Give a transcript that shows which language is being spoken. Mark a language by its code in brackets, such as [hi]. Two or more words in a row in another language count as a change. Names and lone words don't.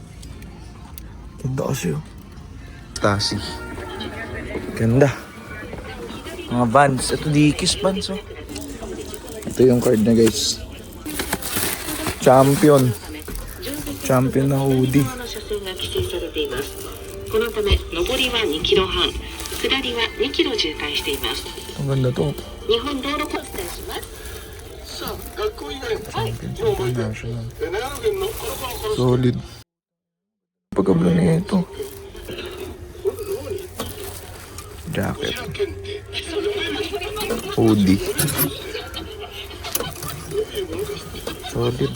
[tl] Ganda kasi oh. Stasi. Ganda. Mga bands. Ito Dickies bands oh. Ito yung card na guys. Champion na hoodie. [ja] このため上りは2キロ半、下りは2キロ渋滞しています。 [tl] Ang ganda to. [ja] 日本道路交通します。 [en] International. Solid. [tl] Pagkabla na ito. Jacket. [en] Hoodie. Solid.